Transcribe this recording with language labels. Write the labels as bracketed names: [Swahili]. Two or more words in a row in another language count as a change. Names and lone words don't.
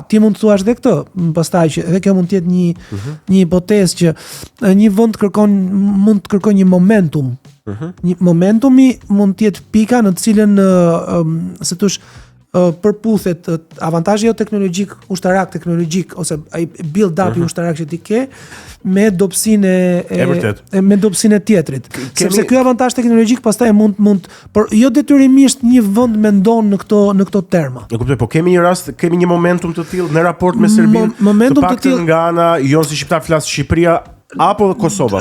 [Albanian] Ti mund të thuash edhe këtë, pastaj që edhe kjo mund të jetë një hipotezë që një vend mund të kërkojë një momentum. Një momentumi mund të jetë pika në të cilën se thosh përputhet avantazhi jo teknologjik, ushtarak teknologjik ose ai build-up-i ushtarak që ti ke me dobësinë e tjetrit. Sepse ky avantazh teknologjik pastaj mund por jo detyrimisht një vend mendon në këto terma. E kuptoj, po kemi një momentum të tillë në raport me Serbinë. Momentum të tillë nga ana jonë si shqiptar flas Shqipëria apo Kosova?